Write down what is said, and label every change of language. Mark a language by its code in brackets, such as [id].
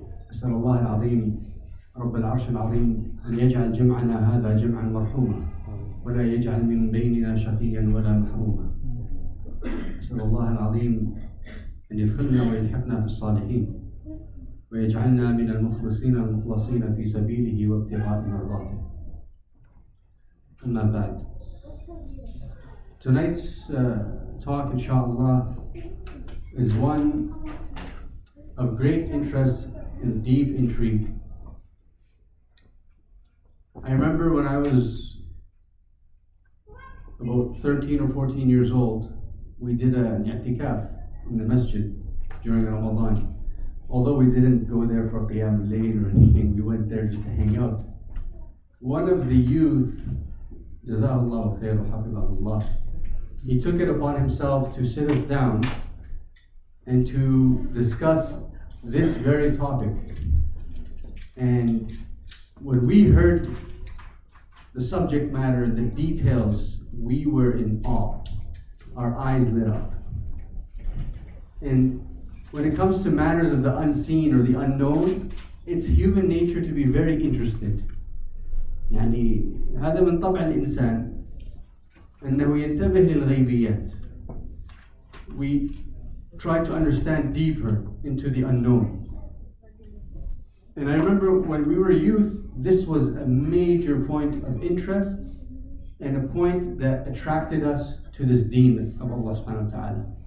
[ar] أسأل الله العظيم رب العرش العظيم أن يجعل جمعنا هذا جمعا مرحوما ولا يجعل من بيننا شقيا ولا محروما. أسأل الله العظيم أن يدخلنا ويلحقنا في الصالحين ويجعلنا من المخلصين المخلصين في سبيله وابتغاء مرضاته. أما بعد. [en] Tonight's talk, inshallah, is one of great interest and deep intrigue. I remember when I was about 13 or 14 years old, we did an i'tikaf in the masjid during Ramadan. Although we didn't go there for Qiyam al-Layl or anything, we went there just to hang out. One of the youth, Jazahullah khair wa hafidhahullah, he took it upon himself to sit us down and to discuss this very topic. And when we heard the subject matter, the details, we were in awe. Our eyes lit up. And when it comes to matters of the unseen or the unknown, it's human nature to be very interested. [ar] يعني هذا من طبع الإنسان أنه ينتبه للغيبيات. [en] We try to understand deeper into the unknown. And I remember when we were youth, this was a major point of interest and a point that attracted us to this deen of Allah subhanahu wa ta'ala.